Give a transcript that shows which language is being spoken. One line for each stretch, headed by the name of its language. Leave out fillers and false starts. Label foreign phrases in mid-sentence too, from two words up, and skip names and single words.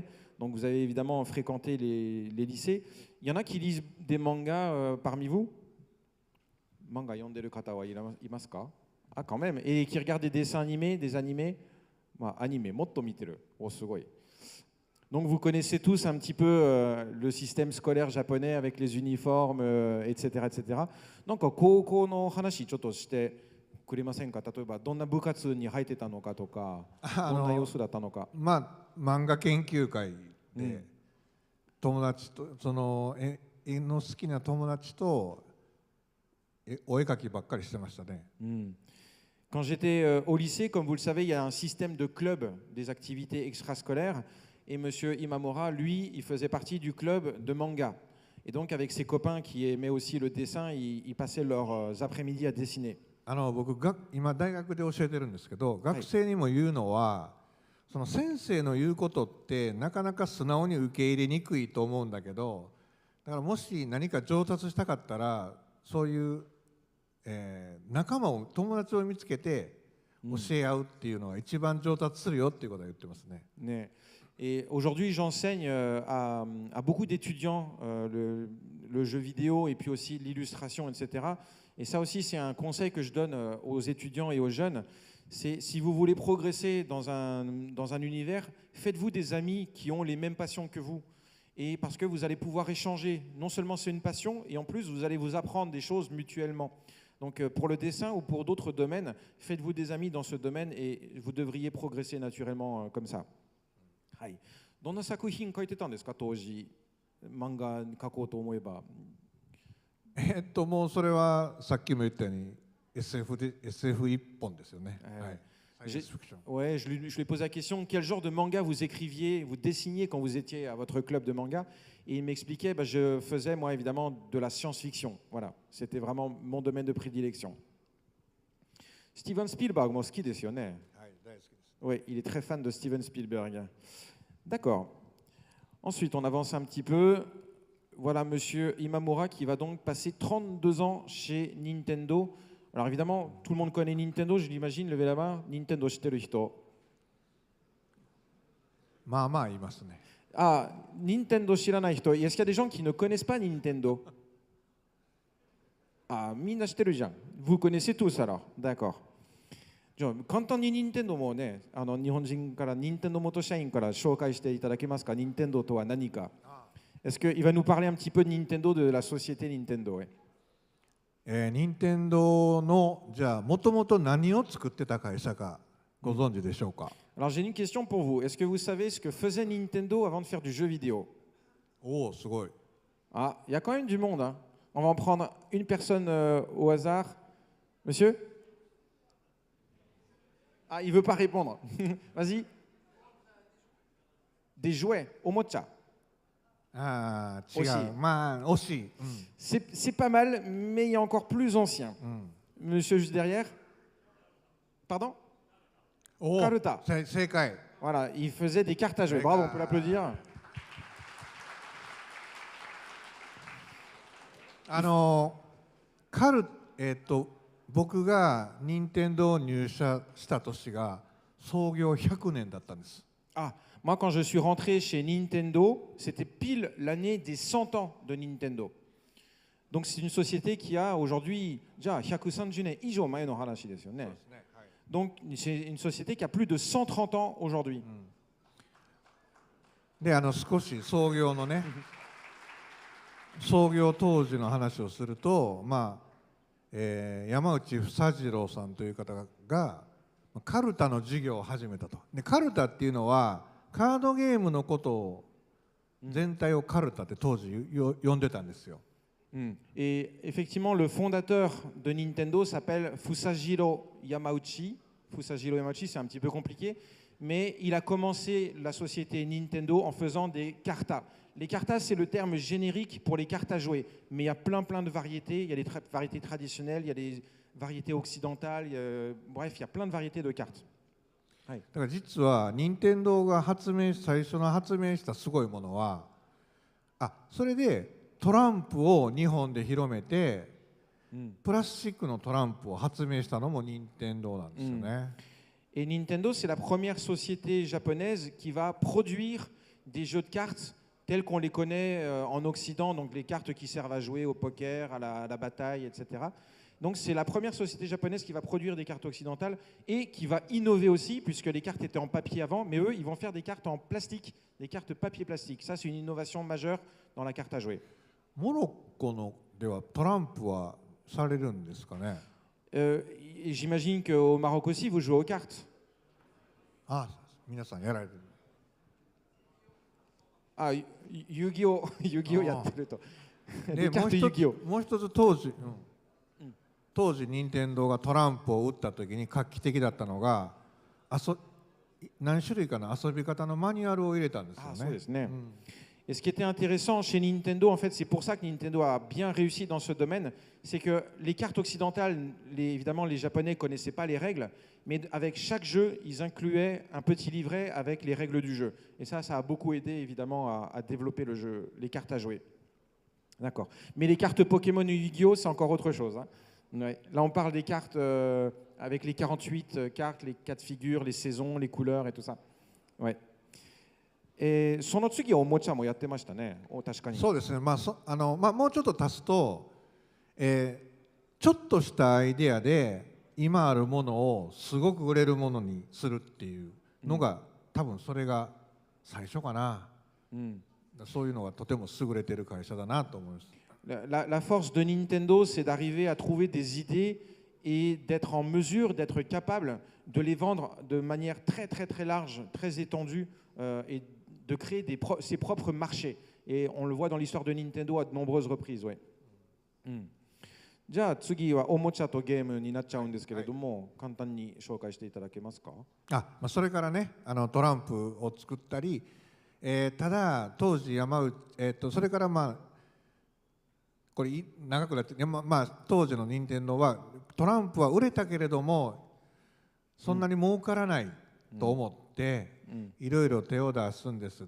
French: Donc, vous avez évidemment fréquenté les lycées. Il y en a qui lisent des mangas parmi vous?
Japanese: 漫画読んでる方はいますか?
French: Ah, quand même. Et qui regardent des animés?
Japanese: アニメ、もっと見てる。おお、すごい.
French: Donc vous connaissez tous un petit peu le système scolaire japonais avec les uniformes, etc., etc. Donc,
Japanese: 高校の話ちょっとしてくれませんか？例えばどんな部活に入ってたのかとか、どんな様子だったのか。漫画研究会で友達と絵の好きな友達とお絵描きばっかりしてましたね。
French: Quand j'étais au lycée, comme vous le savez, il y a un système de club des activités extrascolaires. Et Monsieur Imamura, lui, il faisait partie du club de manga. Et donc, avec ses copains qui aimaient aussi le dessin, ils passaient leurs après-midi à dessiner.
Japanese: 僕今大学で教えてるんですけど、学生にも言うのは、その先生の言うことってなかなか素直に受け入れにくいと思うんだけど、だからもし何か上達したかったら、そういう、仲間を友達を見つけて教え合うっていうのが一番上達するよっていうことは言ってますね。
French: ね。Et aujourd'hui, j'enseigne à beaucoup d'étudiants le jeu vidéo et puis aussi l'illustration, etc. Et ça aussi, c'est un conseil que je donne aux étudiants et aux jeunes. C'est si vous voulez progresser dans un univers, faites-vous des amis qui ont les mêmes passions que vous. Et parce que vous allez pouvoir échanger. Non seulement c'est une passion, et en plus, vous allez vous apprendre des choses mutuellement. Donc pour le dessin ou pour d'autres domaines, faites-vous des amis dans ce domaine et vous devriez progresser naturellement comme ça.
Japanese: はい。どんな作品書いてたんですか、当時。漫画書こうと思えば。もうそれはさっきも言ったように SF 一本ですよね。
French: Ouais, je lui ai posé la question, quel genre de manga vous écriviez, vous dessiniez quand vous étiez à votre club de manga? Et il m'expliquait, je faisais moi évidemment de la science-fiction. Voilà, c'était vraiment mon domaine de prédilection. Steven Spielberg, moi,
Japanese: 好きですよね.
French: Oui, il est très fan de Steven Spielberg. D'accord. Ensuite, on avance un petit peu. Voilà Monsieur Imamura qui va donc passer 32 ans chez Nintendo. Alors évidemment, tout le monde connaît Nintendo, je l'imagine, levez la main.
Japanese: 任天堂、知ってる人。あ、任天堂知らない人.
French: Est-ce qu'il y a des gens qui ne connaissent pas Nintendo?
Japanese: あ、みんな知ってるじゃん.
French: Vous connaissez tous alors, d'accord.
Japanese: 簡単に任天堂もね、日本人から任天堂元社員から紹介していただけますか？任天堂とは何か。
French: Est-ce qu'il va nous parler un petit peu de Nintendo, de la société Nintendo?
Japanese: 任天堂のじゃあもともと何を作ってた会社かご存知でしょうか？
French: Alors j'ai une question pour vous. Est-ce que vous savez ce que faisait Nintendo avant de faire du jeu vidéo?
Japanese: Oh, すごい。
French: Ah, il y a quand même du monde. Hein. On va en prendre une personne au hasard. Monsieur? Ah, il veut pas répondre. Vas-y. Des jouets, omocha. Ah, aussi. C'est pas mal, mais il y a encore plus ancien. Monsieur juste derrière. Pardon? Karuta. Voilà, il faisait des cartes à jouer. Bravo, on peut l'applaudir.
Japanese: 僕が任天堂入社した年が創業100年だったんです。
French: Ah, moi quand je suis rentré chez Nintendo, c'était pile l'année des 100 ans de Nintendo. Donc c'est une société qui a aujourd'hui, déjà
Japanese: 130 年以上前の話ですよね。
French: Donc c'est une société qui a plus de 130 ans aujourd'hui.
Japanese: で、少し創業のね、創業当時の話をすると、山内房次郎さんという方がカルタの事業を始めたと。でカルタっていうのはカードゲームのことを全体をカルタって当時呼んでたんですよ。
French: Et effectivement, le fondateur de Nintendo s'appelle Fusajiro Yamauchi. Fusajiro Yamauchi, c'est un petit peu compliqué, mais il a commencé la société Nintendo en faisant des cartas. Les cartas, c'est le terme générique pour les cartes à jouer, mais il y a plein de variétés. Il y a des variétés traditionnelles, il y a des variétés occidentales, bref, il y a plein de variétés de cartes.
Japanese: だから実は任天堂が最初の発明したすごいものは、それでトランプを日本で広めて、プラスチックのトランプを発明したのも任天堂なんですよね。
French: Et Nintendo, c'est la première société japonaise qui va produire des jeux de cartes tels qu'on les connaît en Occident, donc les cartes qui servent à jouer au poker, à la bataille, etc. Donc c'est la première société japonaise qui va produire des cartes occidentales et qui va innover aussi, puisque les cartes étaient en papier avant, mais eux, ils vont faire des cartes en plastique, des cartes papier-plastique. Ça, c'est une innovation majeure dans la carte à jouer.
Japanese: モロッコではトランプはされるんですかね？
French: J'imagine qu'au Maroc aussi, vous jouez aux cartes.
Japanese: 皆さんやられてる。 Yu-Gi-Oh! Yu-Gi-Oh! やってると。もう一つ当時、 当時任天堂がトランプを打った時に画期的だったのが何種類かの遊び方のマニュアルを入れたんですよね。そうですね。
French: Et ce qui était intéressant chez Nintendo, en fait, c'est pour ça que Nintendo a bien réussi dans ce domaine, c'est que les cartes occidentales, évidemment, les Japonais ne connaissaient pas les règles, mais avec chaque jeu, ils incluaient un petit livret avec les règles du jeu. Et ça a beaucoup aidé, évidemment, à développer le jeu, les cartes à jouer. D'accord. Mais les cartes Pokémon ou Yu-Gi-Oh, c'est encore autre chose. Hein. Ouais. Là, on parle des cartes avec les 48 cartes, les 4 figures, les saisons, les couleurs et tout ça. Ouais.
Japanese: その次はおもちゃもやってましたね。確かに。そうですね。もうちょっと足すと、ちょっとしたアイデアで今あるものをすごく売れるものにするっていうのが、多分それが最初かな。そういうのがとても優れている会社だなと思います。
French: La force de Nintendo, c'est d'arriver à trouver des idées et d'être en mesure, d'être capable de les vendre de manière très très très large, très étendue et de créer ses propres marchés. Et on le voit dans l'histoire de Nintendo à de nombreuses reprises. Ouais.
Japanese: じゃあ次はおもちゃとゲームになっちゃうんですけれども、簡単に紹介していただけますか？それからね、トランプを作ったり、ただ当時それからこれ長くなって、当時の任天堂はトランプは売れたけれどもそんなに儲からないと思って、いろいろ手を出すんです。